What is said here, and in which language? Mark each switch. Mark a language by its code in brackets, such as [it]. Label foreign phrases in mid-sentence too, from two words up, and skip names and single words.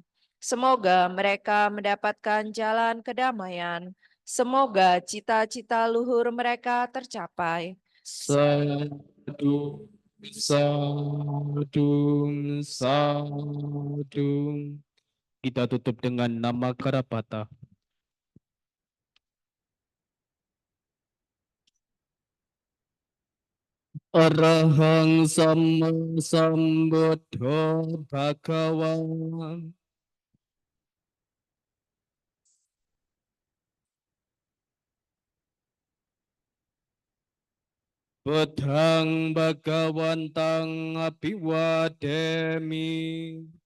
[id] Semoga mereka mendapatkan jalan kedamaian. Semoga cita-cita luhur mereka tercapai. [pi] Sadu, sadu, sadu. [id] Kita tutup dengan nama Karapata. [pi] Arahang Sama Sambuddho Bhagawan. Buddhang Bhagawantang Abhiwademi.